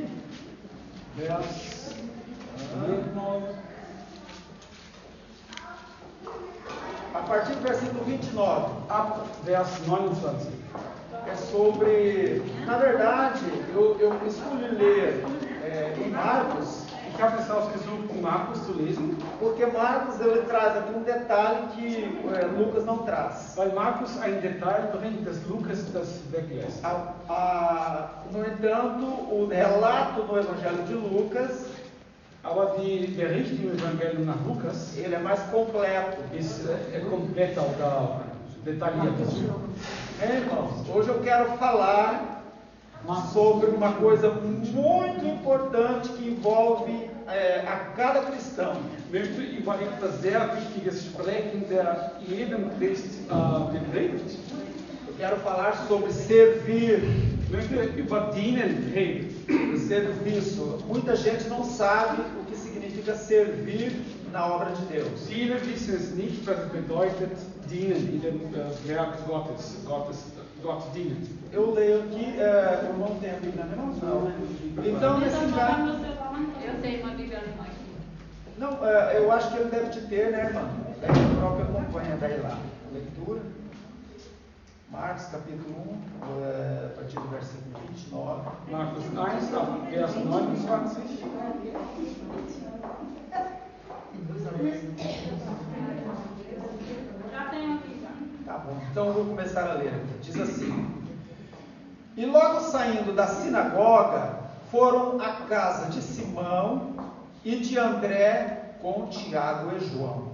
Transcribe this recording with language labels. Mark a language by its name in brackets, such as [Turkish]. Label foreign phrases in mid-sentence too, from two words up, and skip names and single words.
[German] Vers 29. [Portuguese] a partir do versículo 29, [German] Ab Vers 29. [Portuguese] é sobre, na verdade, eu escolhi ler em Marcos, [German] Ich habe es ausgesucht, in Markus zu lesen, [Portuguese] porque Marcos ele traz aqui um detalhe que Lucas não traz. [German] weil Markus ein Detail bringt, das Lukas das weglässt. [Portuguese] No entanto, o relato no Evangelho de Lucas, [German] Aber die Bericht im Evangelium nach Lukas [Portuguese] ele é mais completo. [German] ist komplett auch da detailliert. [Portuguese] Irmãos, hoje eu quero falar sobre uma coisa muito importante que envolve a cada cristão. [German] Ich möchte über etwas sehr Wichtiges sprechen, der jedem Christ betrifft. [Portuguese] Eu quero falar sobre servir. [German] Ich möchte über Dienen reden. [Portuguese] Serviço. Muita gente não sabe o que significa servir na obra de Deus. [German] Viele wissen es nicht, was es bedeutet, dienen in dem Werk Gottes, Gott dienen. [Portuguese] Eu leio aqui, eu não tenho a Bíblia não. Então, nesse caso... Eu tenho uma Bíblia alemã aqui. Não, eu acho que ele deve te ter, né, irmã? O próprio acompanha daí lá. Leitura. Marcos capítulo 1, a partir do versículo 29. [German] Markus 1, ab Vers 29. [Portuguese] Já tenho aqui já. Tá bom, então eu vou começar a ler aqui. Diz assim: E logo saindo da sinagoga, foram à casa de Simão e de André com Tiago e João.